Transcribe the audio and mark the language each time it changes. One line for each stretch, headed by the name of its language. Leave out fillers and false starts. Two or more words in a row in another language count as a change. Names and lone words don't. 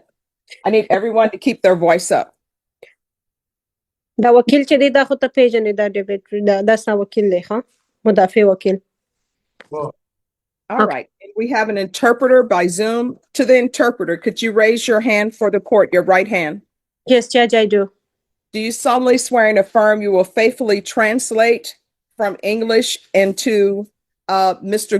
English: I need everyone to keep their voice up.
Pashto: دا وکیل چې دی دا خو ته پیژنې دا ډیوډ دا ستا وکیل دی ښه مدافع وکیل.
English: All right, and we have an interpreter by Zoom. To the interpreter, could you raise your hand for the court, your right hand? Yes, Judge, I do. Do you solemnly swear and affirm you will faithfully translate from English into Mr.